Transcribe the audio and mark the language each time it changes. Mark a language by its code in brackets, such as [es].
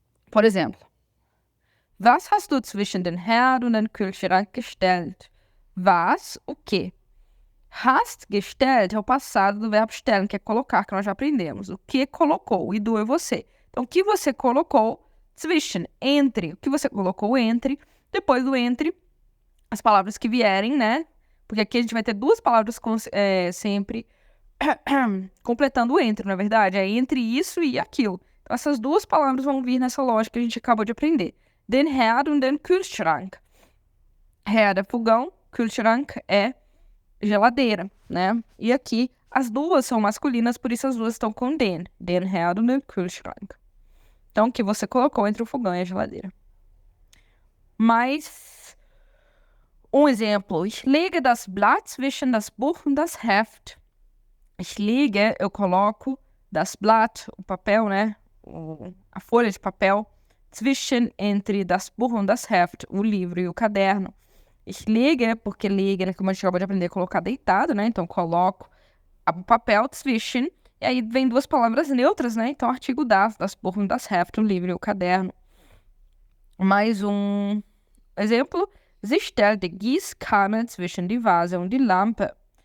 [pt] Por exemplo, [de] was hast du zwischen den Herd und den Kühlschrank gestellt? [pt] Was, o quê? Hast gestellt é o passado do verbo stellen, que é colocar, que nós já aprendemos. O que colocou, e do é você. Então, o que você colocou, zwischen, entre. O que você colocou entre, depois do entre, as palavras que vierem, né? Porque aqui a gente vai ter duas palavras sempre completando o entre, na verdade. É entre isso e aquilo. Então, essas duas palavras vão vir nessa lógica que a gente acabou de aprender. [de] Den Herd und den Kühlschrank. [pt] Herd é fogão, Kühlschrank é geladeira, né? E aqui as duas são masculinas, por isso as duas estão com den. [de] Den Herd und den Kühlschrank. [pt] Então, o que você colocou entre o fogão e a geladeira. Mais um exemplo. [de] Ich lege das Blatt zwischen das Buch und das Heft. Ich lege, [pt] eu coloco, [de] das Blatt, [pt] o papel, né? A folha de papel, zwischen, entre [de] das Buch und das Heft, [pt] o livro e o caderno. Ich lege, porque lege, né, como a gente acabou de aprender, colocar deitado, né? Então, coloco o papel, zwischen, e aí vem duas palavras neutras, né? Então, artigo [de] das Buch und das Heft, [pt] o livro e o caderno. Mais um exemplo. [de] Sie stellt die Gießkanne zwischen die Vase und die Lampe.